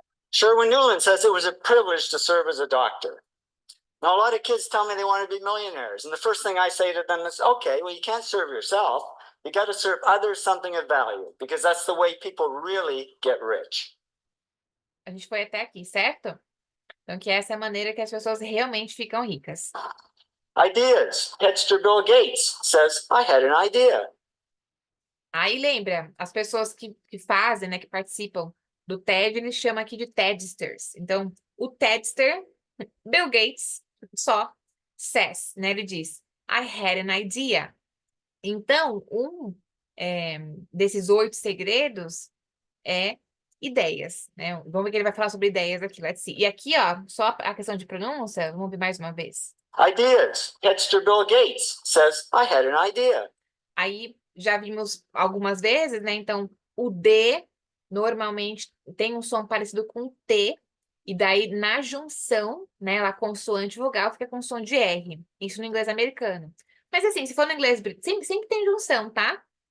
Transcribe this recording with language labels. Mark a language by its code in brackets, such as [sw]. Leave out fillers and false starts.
[en] Sherwin Newland says it was a privilege to serve as a doctor. Now, a lot of kids tell me they want to be millionaires. And the first thing I say to them is, okay, well, you can't serve yourself. You got to serve others something of value, because that's the way people really get rich. [pt] A gente foi até aqui, certo? Então, que essa é a maneira que as pessoas realmente ficam ricas. [en] Ideas. Headster Bill Gates says, I had an idea. [pt] Aí lembra, as pessoas que fazem, né, que participam do TED, eles chamam aqui de TEDsters. Então, o TEDster, Bill Gates, só says, né? Ele diz, [en] I had an idea. [pt] Então, desses 8 segredos é ideias, né? Vamos ver que ele vai falar sobre ideias aqui, [en] let's see. [pt] E aqui, ó, só a questão de pronúncia, vamos ver mais uma vez. [en] Ideas. Headster Bill Gates says, I had an idea. [pt] Aí já vimos algumas vezes, né? Então, o D normalmente tem um som parecido com o T, e daí na junção, né, lá consoante vogal fica com som de R. Isso no inglês americano. Mas assim, se for no inglês sempre tem junção, tá?